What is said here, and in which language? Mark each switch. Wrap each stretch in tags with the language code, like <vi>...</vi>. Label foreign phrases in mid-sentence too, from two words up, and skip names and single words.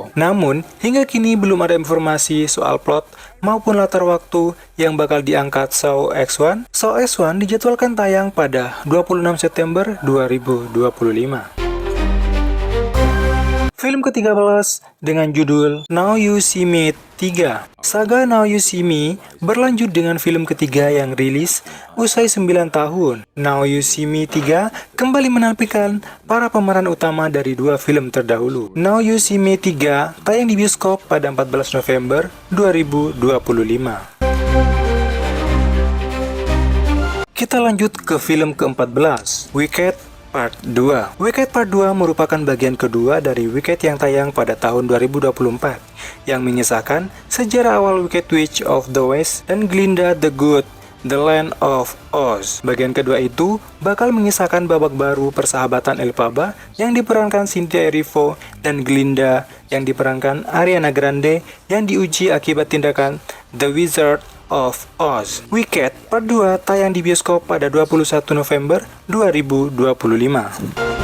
<id>Namun, hingga kini belum ada informasi soal plot maupun latar waktu yang bakal diangkat Saw X1. Saw X1 dijadwalkan tayang pada 26 September 2025. Film ke-13 dengan judul Now You See Me 3. Saga Now You See Me berlanjut dengan film ketiga yang rilis usai 9 tahun. Now You See Me 3 kembali menampilkan para pemeran utama dari dua film terdahulu. Now You See Me 3 tayang di bioskop pada 14 November 2025. Kita lanjut ke film ke-14, Wicked Part 2. Wicked Part 2 merupakan bagian kedua dari Wicked yang tayang pada tahun 2024 yang mengisahkan sejarah awal Wicked Witch of the West dan Glinda the Good The Land of Oz. Bagian kedua itu bakal mengisahkan babak baru persahabatan Elphaba yang diperankan Cynthia Erivo dan Glinda yang diperankan Ariana Grande yang diuji akibat tindakan The Wizard of Oz. Wicked Part 2 tayang di bioskop pada 21 November 2025.</id>